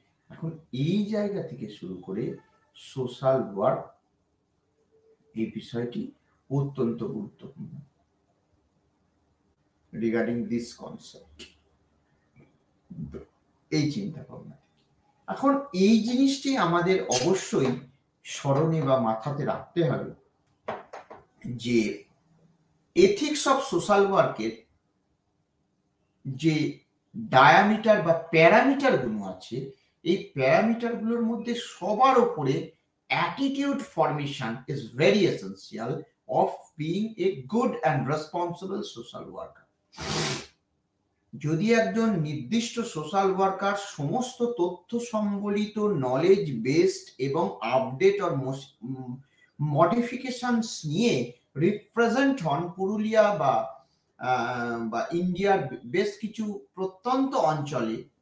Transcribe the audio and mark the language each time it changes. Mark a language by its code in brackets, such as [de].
[bn] এখন এই জায়গা থেকে শুরু করে সোশ্যাল ওয়ার্ক এই বিষয়টি অত্যন্ত গুরুত্বপূর্ণ [en] regarding this concept, [bn] এই চিন্তা ভাবনা। এখন এই জিনিসটি আমাদের অবশ্যই স্মরণে বা মাথাতে রাখতে হবে যে এথিক্স অফ সোশ্যাল ওয়ার্কের যে ডায়ামিটার বা প্যারামিটার গুলো আছে, এই প্যারামিটার গুলোর মধ্যে সবার উপরে [en] attitude formation is very essential of being a good and responsible social worker. [bn] যদি একজন নির্দিষ্ট সোশ্যাল ওয়ার্কার সমস্ত তথ্য সম্বলিত নলেজ বেসড এবং আপডেট আর মডিফিকেশনস নিয়ে রিপ্রেজেন্ট হন পুরুলিয়া বা ইন্ডিয়ার বেশ কিছু প্রত্যন্ত অঞ্চলে,